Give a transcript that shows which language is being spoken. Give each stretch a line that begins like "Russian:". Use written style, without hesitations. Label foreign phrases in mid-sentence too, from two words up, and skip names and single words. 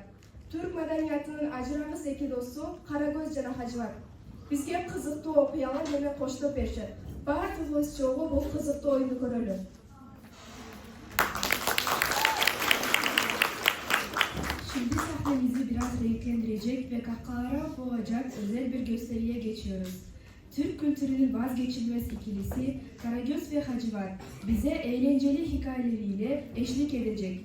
Kyrgyz: Түрк маданиятынын ажырагыс эки досу Карагөз жана Хажыбат бизге кызыктуу окуялар менен коштоп беришет. Баардыгыбыз чогуу бул кызыктуу оюнду көрөлү.
Turkish: Şimdi sahnemizi biraz renklendirecek ve kahkahalara boğacak özel bir gösteriye geçiyoruz. Türk kültürünün vazgeçilmez ikilisi Karagöz ve Hacivat bize eğlenceli hikayeleriyle eşlik edecek.